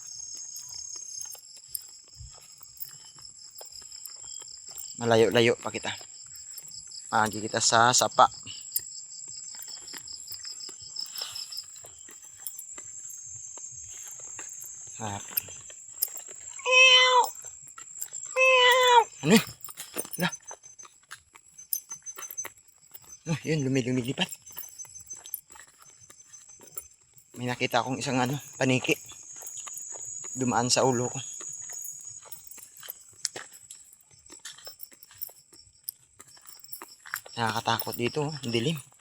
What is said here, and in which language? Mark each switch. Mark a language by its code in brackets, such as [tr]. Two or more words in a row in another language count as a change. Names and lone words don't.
[tl] Malayo-layo pa kita. Pagi kita sa sapa. Ano? Lah. Oh, yun lumilipat. May nakita akong isang ano, paniki. Dumaan sa ulo ko. Nakakatakot dito, oh. Dilim.